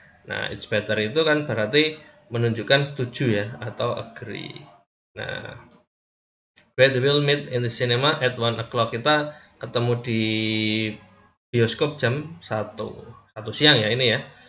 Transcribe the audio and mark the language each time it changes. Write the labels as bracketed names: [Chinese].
[Indonesian] Nah, [English] it's better [Indonesian] itu kan berarti menunjukkan setuju ya atau agree. [English] Nah, we will meet in the cinema at 1 o'clock. [Indonesian] Kita ketemu di bioskop jam 1 siang ya ini ya.